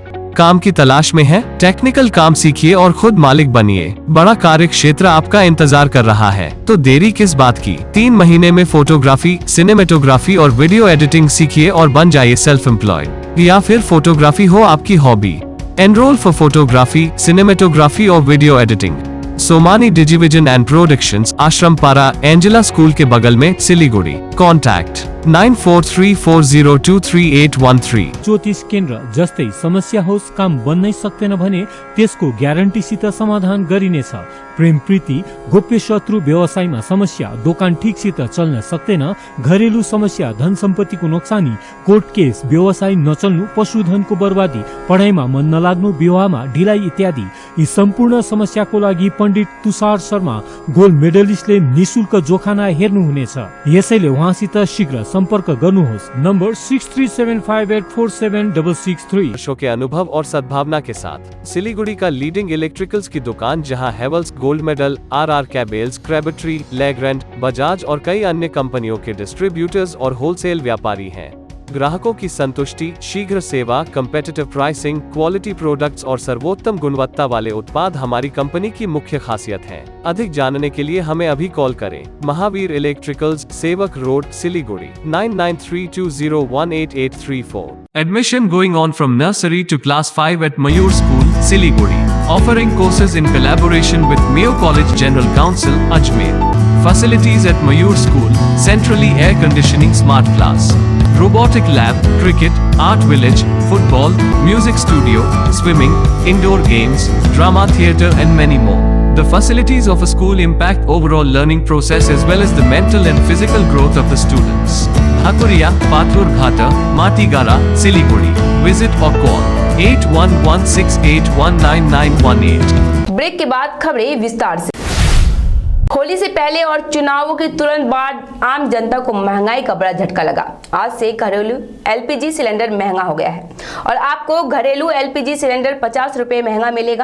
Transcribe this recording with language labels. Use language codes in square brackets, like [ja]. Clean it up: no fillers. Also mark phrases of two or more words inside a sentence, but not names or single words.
[hi] काम की तलाश में है? टेक्निकल काम सीखिए और खुद मालिक बनिए। बड़ा कार्य क्षेत्र आपका इंतजार कर रहा है, तो देरी किस बात की। 3 महीने में फोटोग्राफी, सिनेमेटोग्राफी और वीडियो एडिटिंग सीखिए और बन जाइए [en] self employed. [hi] या फिर फोटोग्राफी हो आपकी हॉबी। [en] Enroll for photography, cinematography or video editing. [hi] सोमानी डिजिविजन एंड प्रोडक्शंस, आश्रम पारा, एंजेला स्कूल के बगल में, सिलीगुड़ी। कॉन्टैक्ट 9434023813। [ne] ज्योतिष केन्द्र जस्तै समस्या होस् काम बन्नै सक्दैन भने त्यसको ग्यारेन्टीसित समाधान गरिनेछ। प्रेम प्रीति गोप्य शत्रु व्यवसायमा समस्या दोकान ठिकसित चल्न सक्दैन घरेलु समस्या धन सम्पत्तिको नोक्सानी कोर्ट केस व्यवसाय नचल्नु पशुधनको बर्बादी पढाइमा मन नलाग्नु विवाहमा ढिलाइ इत्यादि यी सम्पूर्ण समस्याको लागि पण्डित तुषार शर्मा गोल्ड मेडलिस्टले निशुल्क जोखाना हेर्नुहुनेछ। यसैले उहाँसित शीघ्र सम्पर्क गर्नुहोस्। नम्बर 6375847663। [hi] वर्षों के अनुभव और सद्भावना के साथ सिलीगुड़ी का [en] leading electricals [hi] की दुकान जहां हेवल्स गोल्ड मेडल, आरआर कैबल्स, क्रैबट्री, लेग्रैंड, बजाज और कई अन्य कंपनियों के डिस्ट्रीब्यूटर्स और होलसेल व्यापारी हैं। ग्राहकों की संतुष्टि, शीघ्र सेवा, [en] competitive pricing, quality products [hi] और सर्वोत्तम गुणवत्ता वाले उत्पाद हमारी कंपनी की मुख्य खासियत हैं। अधिक जानने के लिए हमें अभी कॉल करें। महावीर इलेक्ट्रिकल्स, सेवक रोड, सिलीगुड़ी 9932018834। [en] Admission going on from nursery to class 5 at Mayur School, Siliguri. Offering courses in collaboration with Mayo College General Council, Ajmer. Facilities at Mayur School, centrally air conditioning smart class, robotic lab, cricket, art village, football, music studio, swimming, indoor games, drama theatre and many more. The facilities of a school impact overall learning process as well as the mental and physical growth of the students. Hakuria, Pathur Ghata, Matigara, Siliguri. Visit or call 8116819918. [hi] ब्रेक के बाद खबरें विस्तार से। होली से पहले और चुनावों के तुरंत बाद आम जनता को महंगाई का बड़ा झटका लगा। आज से घरेलू [en] LPG cylinder [hi] महंगा हो गया है और आपको घरेलू [en] LPG cylinder [hi] 50 रुपये महंगा मिलेगा।